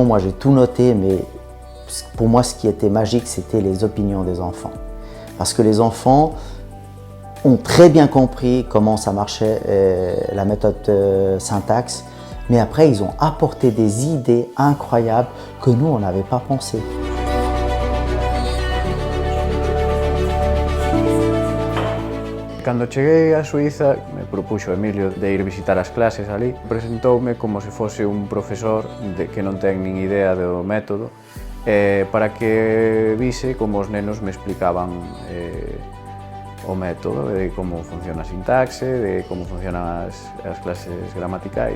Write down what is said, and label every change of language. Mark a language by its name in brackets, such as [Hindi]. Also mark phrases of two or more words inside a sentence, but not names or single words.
[French] Moi, j'ai tout noté, mais pour moi, ce qui était magique, c'était les opinions des enfants. Parce que les enfants ont très bien compris comment ça marchait, la méthode syntaxe. Mais après, ils ont apporté des idées incroyables que nous, on n'avait pas pensé. [Galician] Cando cheguei a Suiza, me propuxo Emilio de ir visitar as clases ali. Presentoume como se fose un profesor que non ten nin idea do método, para que vise como os nenos me explicaban o método, de como funciona a sintaxe, de como funcionan as clases gramaticais.